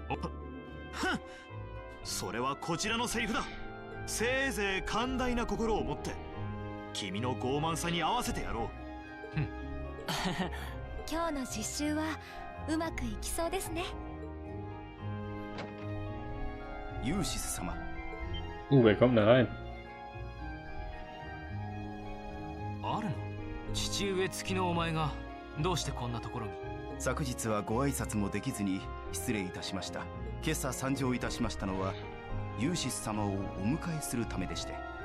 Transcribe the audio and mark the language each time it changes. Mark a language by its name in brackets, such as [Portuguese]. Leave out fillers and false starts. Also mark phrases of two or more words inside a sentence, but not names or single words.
[Japanese] それはこちらのセリフだ。せいぜい寛大な心を持って君の傲慢さに合わせてやろう。今日の実習はうまくいきそうですね。ユーシス様。 [German] Wer kommt da rein? [Japanese] あるの？父上付きのお前がどうしてこんなところに？昨日はご挨拶もできずに失礼いたしました。今朝参上いたしましたのはユーシス様をお迎えするためでして。